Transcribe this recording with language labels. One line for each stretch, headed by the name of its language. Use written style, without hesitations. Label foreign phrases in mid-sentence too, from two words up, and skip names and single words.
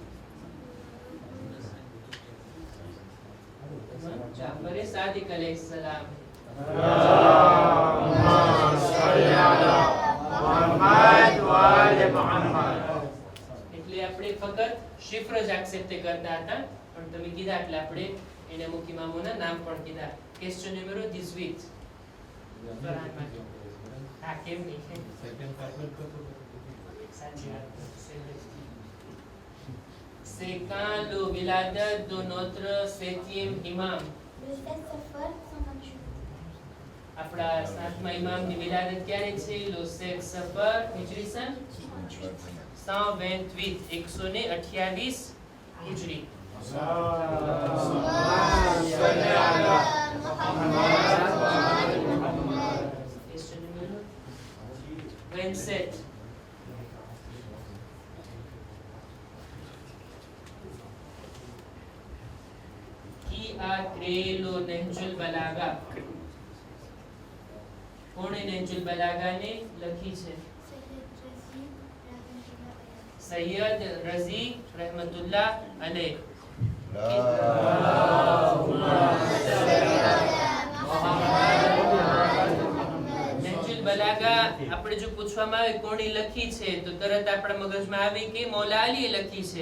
Gujarati: जाफर सादिक अलैहिस्सलाम. એટલે આપણે ફક્ત શિફ્ર જ એક્સેપ્ટ કરતા હતા, પણ તમે કીધા એટલે આપણે એને અમુક ઇમામોના નામ પણ કીધા.
English: question number
Gujarati: 18. હા કેમ નહીં? સાચી વાત.
French: C'est quand la wiladat de notre 7e imam? Le 7 Safar 128.
Gujarati: આપણા 7મા ઇમામની વિલાદત ક્યારે છે? લો 7 સફર હિજરી સન 128 હિજરી.
French: Question numero 27. Qui a créé le Nahjul Balagha?
Gujarati: કોણે નહજુલ બલાગા ને લખી છે? સૈયદ રઝી રહેમતુલ્લાહ અલૈહ. નહજુલ બલાગા આપણે જો પૂછવામાં આવે કોણે લખી છે તો તરત આપણા મગજમાં આવે કે મૌલા અલીએ લખી છે.